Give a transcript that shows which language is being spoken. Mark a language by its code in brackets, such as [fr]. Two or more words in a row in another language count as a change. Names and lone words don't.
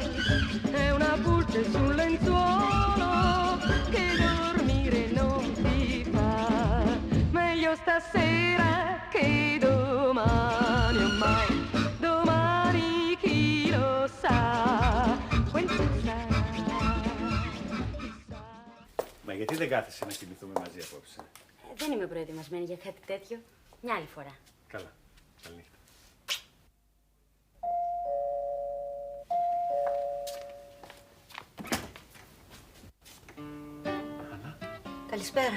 [it] È una pulce sul lenzuolo che dormire non ti fa. Meglio stasera che domani, ormai domani chi lo sa quel che sarà. [el] Μα γιατί δεν κάθεσαι να κοιμηθούμε μαζί απόψε? Δεν είμαι προετοιμασμένη για κάτι τέτοιο. Μια άλλη φορά. Καλά. Καλή νύχτα. Καλησπέρα.